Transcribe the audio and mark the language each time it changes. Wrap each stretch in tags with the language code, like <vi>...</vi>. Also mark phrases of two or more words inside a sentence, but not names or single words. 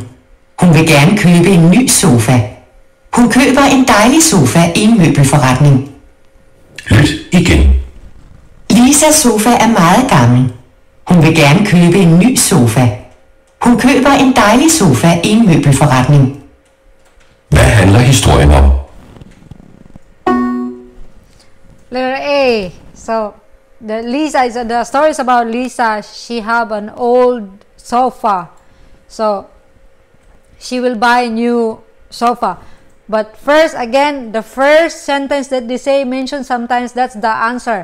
<da>Hun vil gerne købe en ny sofa. Hun køber en dejlig sofa i en møbelforretning. Lyt igen. Lisas sofa er meget gammel. Hun vil gerne købe en ny sofa. Hun køber en dejlig sofa i en møbelforretning. Hvad handler historien om?</da> <en>Letter A. So the story is about Lisa. She have an old sofa, so she will buy a new sofa. But first, again, the first sentence that they say mention sometimes, that's the answer.</en>